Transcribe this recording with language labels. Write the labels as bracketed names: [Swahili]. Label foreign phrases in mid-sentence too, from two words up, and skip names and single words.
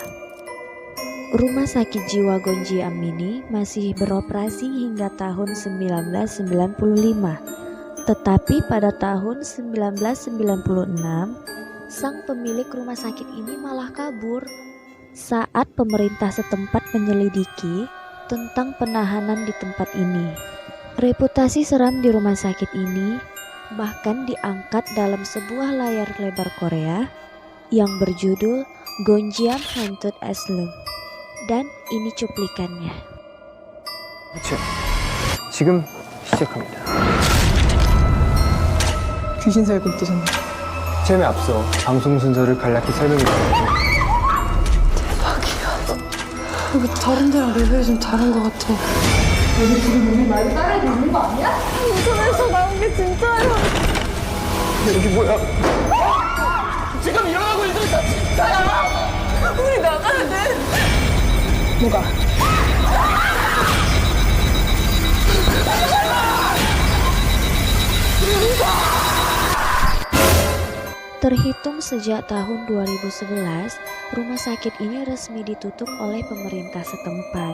[Indonesian] Rumah sakit jiwa Gonjiam ini masih beroperasi hingga tahun 1995, tetapi pada tahun 1996, sang pemilik rumah sakit ini malah kabur saat pemerintah setempat menyelidiki tentang penahanan di tempat ini. Reputasi seram di rumah sakit ini bahkan diangkat dalam sebuah layar lebar Korea yang berjudul Gonjiam Haunted Asylum. Dan ini cuplikannya. [Korean] 지금 시작합니다. 귀신 살고 뜨셨네. 체험에 앞서 방송 순서를 간략히 설명해 드릴게요. 여기 다른 데랑 레벨이 좀 다른 것 같아. 여기 지금 우리 말 따라야 되는 거 아니야? 인터넷에서 나온 게 진짜예요. 여기 뭐야? 지금 일어나고 있는 거 진짜야! 우리 나가야 돼. 뭐가? [Indonesian] Terhitung sejak tahun 2011, rumah sakit ini resmi ditutup oleh pemerintah setempat.